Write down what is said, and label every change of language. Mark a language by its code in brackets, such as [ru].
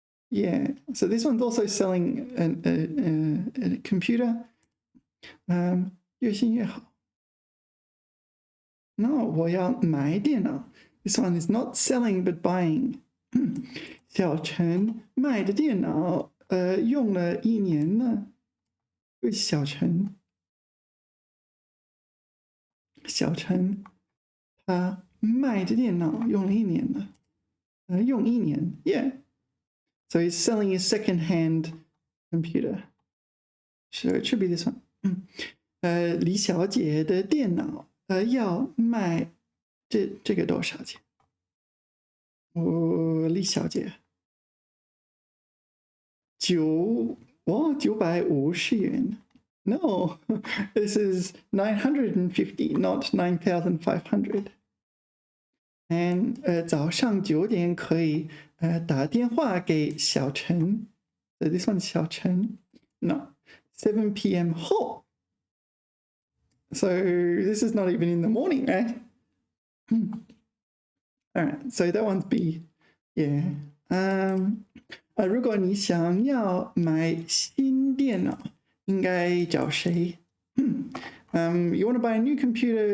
[en] Yeah, so this one's also selling a computer. [zh] 越新越好。No, 我要买电脑。 [en] This one is not selling but buying. [zh] 小陈卖的电脑用了1年了。小陈他卖的电脑用了1年了。用1年 ，Yeah. [en] So he's selling a second-hand computer. So it should be this one. [zh] 李小姐的电脑要卖这个多少钱？李小姐950元。 [en] No, this is 950, not 9,500. [zh] And 早上9点可以打电话给小陈。 [en] This one's 小陈。 No, 7 p.m. 后。 So this is not even in the morning, right? All right, so that one's B. Yeah. [zh] 如果你想要买新电脑，应该找谁？ [en] You want to buy a new computer?